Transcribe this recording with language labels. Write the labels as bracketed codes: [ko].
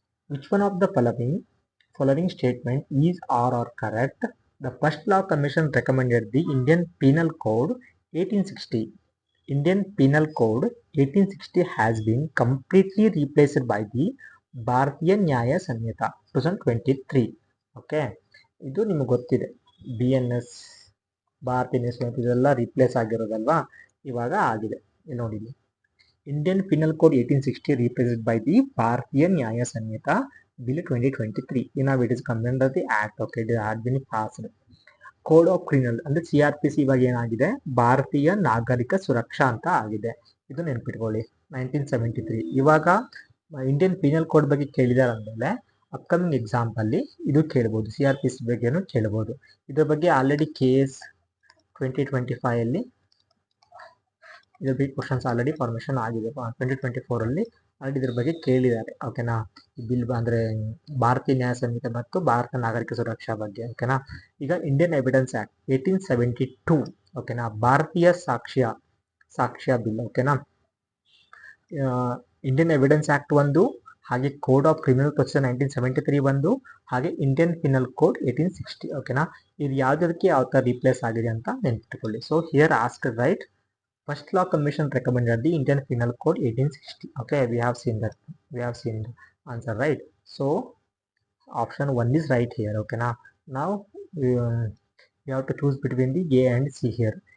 [en] Which one of the following statement is or are correct? The First Law Commission recommended the Indian Penal Code 1860. Indian Penal Code 1860 has been completely replaced by the Bharatiya Nyaya Sanhita 2023. [kn] Okay, ಇದು ನಿಮಗೆ ಗೊತ್ತಿದೆ. BNS ಭಾರತೀಯ ನ್ಯಾಯ ಸಂಹಿತ ಇದೆಲ್ಲ replace ಆಗಿರೋದಲ್ವಾ, ಇವಾಗ ಆಗಿದೆ. ಇಲ್ಲಿ ನೋಡಿ, [en] Indian Penal Code 1860 replaced by the Bharatiya Nyaya Sanhita Bill 2023. Now it is come under the Act. Okay, it had been passed. [kn] Code of criminal ಅಂದ್ರೆ CRPC ಇವಾಗ ಏನಾಗಿದೆ, ಭಾರತೀಯ ನಾಗರಿಕ ಸುರಕ್ಷಾ ಅಂತ ಆಗಿದೆ. ಇದು ನೆನ್ಪಿಟ್ಕೊಳ್ಳಿ, 1973. ಇವಾಗ ಇಂಡಿಯನ್ ಪೀನಲ್ ಕೋಡ್ ಬಗ್ಗೆ ಕೇಳಿದಾರೆ ಅಂದಮೇಲೆ ಅಪ್ಕಮಿಂಗ್ ಎಕ್ಸಾಂಪಲ್ಲಿ ಇದು ಕೇಳ್ಬೋದು, CRPC ಬಗ್ಗೆನೂ ಕೇಳ್ಬೋದು. ಇದ್ರ ಬಗ್ಗೆ ಆಲ್ರೆಡಿ KS 2025 ಅಲ್ಲಿ ಇದ್ರ ಬಗ್ಗೆ ಕ್ವಶನ್ಸ್ ಆಲ್ರೆಡಿ ಫಾರ್ಮೇಶನ್ ಆಗಿದೆ. 2024 ಅಲ್ಲಿ ಆಲ್ರೆಡಿ ಇದ್ರ ಬಗ್ಗೆ ಕೇಳಿದ್ದಾರೆ. ಓಕೆನಾ, ಬಿಲ್ ಅಂದ್ರೆ ಭಾರತೀಯ ನ್ಯಾಯ ಸಂಹಿತೆ ಮತ್ತು ಭಾರತ ನಾಗರಿಕ ಸುರಕ್ಷಾ ಬಗ್ಗೆ. ಓಕೆನಾ, ಈಗ ಇಂಡಿಯನ್ ಎವಿಡೆನ್ಸ್ ಆಕ್ಟ್ 1872. ಓಕೆನಾ, ಭಾರತೀಯ ಸಾಕ್ಷ್ಯ ಬಿಲ್. ಓಕೆನಾ, ಇಂಡಿಯನ್ ಎವಿಡೆನ್ಸ್ ಆಕ್ಟ್ ಒಂದು, ಹಾಗೆ ಕೋಡ್ ಆಫ್ ಕ್ರಿಮಿನಲ್ ಪ್ರೊಸೀಜರ್ 1973 ಒಂದು, ಹಾಗೆ ಇಂಡಿಯನ್ ಪಿನಲ್ ಕೋಡ್ 1860. ಓಕೆನಾ, ಇದು ಯಾವ್ದಕ್ಕೆ ಯಾವ ತರ ರಿಪ್ಲೇಸ್ ಆಗಿದೆ ಅಂತ ನೆನ್ಪಿಟ್ಕೊಳ್ಳಿ. [en] So here ask right, First Law Commission recommended the Indian Penal Code 1860. Okay, we have seen that. We have seen the answer, right? So option 1 is right here. Okay, now we have to choose between the A and C here.